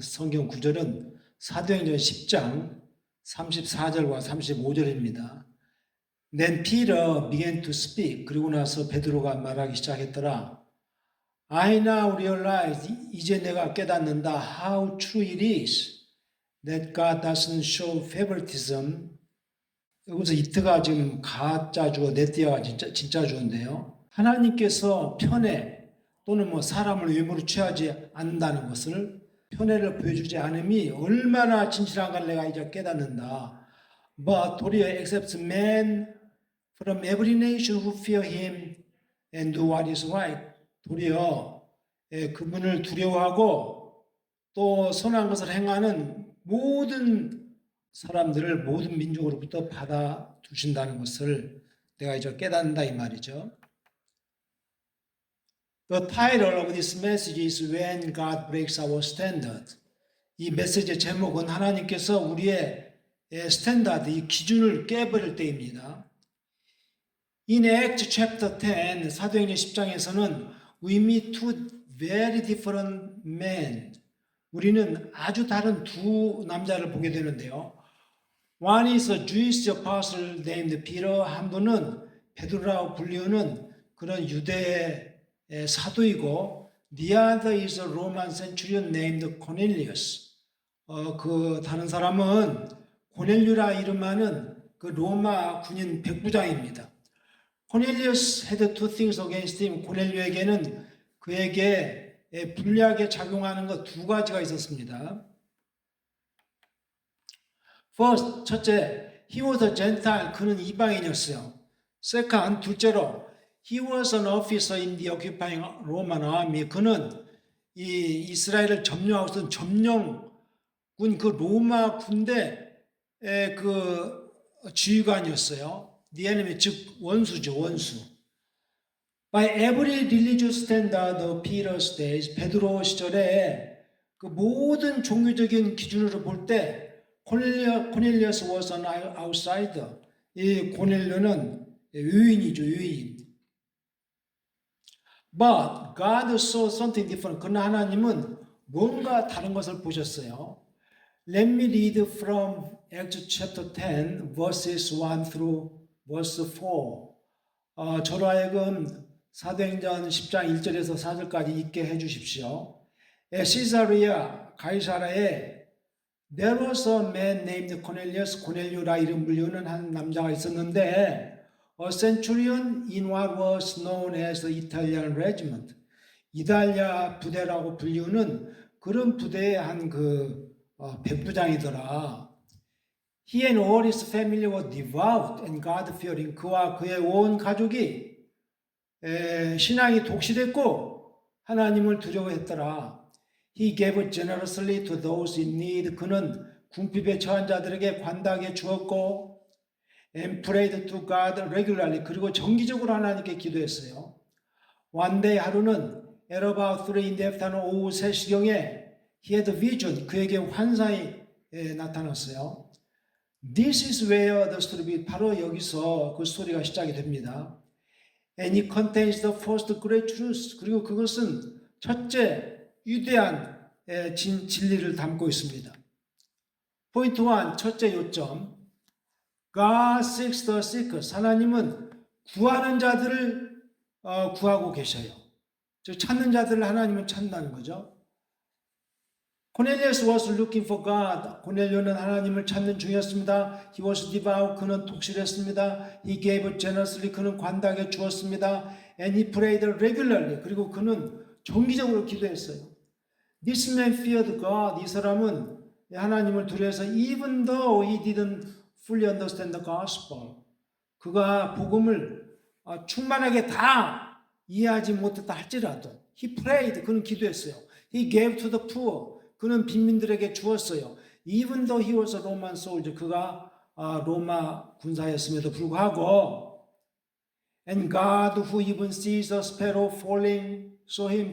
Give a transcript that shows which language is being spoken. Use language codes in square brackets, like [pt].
[ko] 성경 구절은 사도행전 10장 34절과 35절입니다. [en] Then Peter began to speak. [ko] 그리고 나서 베드로가 말하기 시작했더라. [en] I now realize, [ko] 이제 내가 깨닫는다. [en] How true it is that God doesn't show favoritism. [ko] 여기서 이트가 지금 가짜 주어, 네띠아가 진짜 주어인데요. 하나님께서 편애 또는 사람을 외모로 취하지 않는다는 것을, 편애를 보여주지 않음이 얼마나 진실한가를 내가 이제 깨닫는다. [en] But [ko] 도리어 [en] accepts men from every nation who fear him and do what is right. [ko] 도리어 그분을 두려워하고 또 선한 것을 행하는 모든 사람들을 모든 민족으로부터 받아두신다는 것을 내가 이제 깨닫는다 이 말이죠. [en] The title of this message is When God Breaks Our Standard. [ko] 이 메시지의 제목은 하나님께서 우리의 스탠다드, 이 기준을 깨버릴 때입니다. [en] In Acts chapter 10, [ko] 사도행전 10장에서는 [en] we meet two very different men. [ko] 우리는 아주 다른 두 남자를 보게 되는데요. [en] One is a Jewish apostle named Peter. [ko] 한 분은 베드로라고 불리우는 그런 유대의 사도이고, [en] the other is a Roman centurion named Cornelius. [ko] 그 다른 사람은 고넬류라 이름하는 그 로마 군인 백부장입니다. [en] Cornelius had two things against him. [ko] 고넬류에게는 그에게 불리하게 작용하는 것 두 가지가 있었습니다. [en] First, [ko] 첫째, [en] he was a Gentile. [ko] 그는 이방인이었어요. [en] Second, [ko] 둘째로, [en] he was an officer in the occupying Roman army. [ko] 그는 이 이스라엘을 점령하고 있던 점령군 그 로마 군대의 그 지휘관이었어요. [en] The enemy, [ko] 즉 원수죠, 원수. [en] By every religious standard of Peter's days, [ko] 베드로 시절에 그 모든 종교적인 기준으로 볼 때 [en] Cornelius was an outsider. [ko] 이 고넬료는 유인이죠, 유인. [en] But God saw something different. [ko] 그러나 하나님은 뭔가 다른 것을 보셨어요. [en] Let me read from Acts chapter 10, verses 1 through verse 4. [ko] 저로 하여금 사도행전 10장 1절에서 4절까지 읽게 해주십시오. 시사리아 가이사라에 [en] There was a man named Cornelius. [ko] 고넬료라 이름 불리우는 한 남자가 있었는데 [en] a centurion in what was known as the Italian regiment. [ko] 이탈리아 부대라고 불리우는 그런 부대의 한 백부장이더라. [en] He and all his family were devout and God-fearing. [ko] 그와 그의 온 가족이 신앙이 독실했고 하나님을 두려워했더라. [en] He gave generously to those in need. [ko] 그는 궁핍에 처한 자들에게 관다하게 주었고, [en] and prayed to God regularly. [ko] 그리고 정기적으로 하나님께 기도했어요. [en] One day, [ko] 하루는 [en] at about 3 in the afternoon, [ko] 오후 3시경에 [en] he had a vision. [ko] 그에게 환상이 나타났어요. [en] This is where the story begins. [ko] 바로 여기서 그 스토리가 시작이 됩니다. [en] And it contains the first great truth. [ko] 그리고 그것은 첫째 위대한 진리를 담고 있습니다. 포인트 1, 첫째 요점. [en] God seeks the seekers. [ko] 하나님은 구하는 자들을 구하고 계셔요. 즉 찾는 자들을 하나님은 찾는다는 거죠. [en] Cornelius was looking for God. [ko] 고넬료는 하나님을 찾는 중이었습니다. [en] He was devout. [ko] 그는 독실했습니다. [en] He gave generously. [ko] 그는 관대하게 주었습니다. [en] And he prayed regularly. [ko] 그리고 그는 정기적으로 기도했어요. [en] This man feared God. [ko] 이 사람은 하나님을 두려워해서 [en] even though he didn't fully understand the gospel. [ko] 그가 복음을 충만하게 다 이해하지 못했다 할지라도 [en] he prayed. [ko] 그는 기도했어요. [en] He gave to the poor. [ko] 그는 빈민들에게 주었어요. [en] Even though he was a Roman soldier. [ko] 그가 로마 군사였음에도 불구하고 [en] And God who even sees a sparrow falling saw him.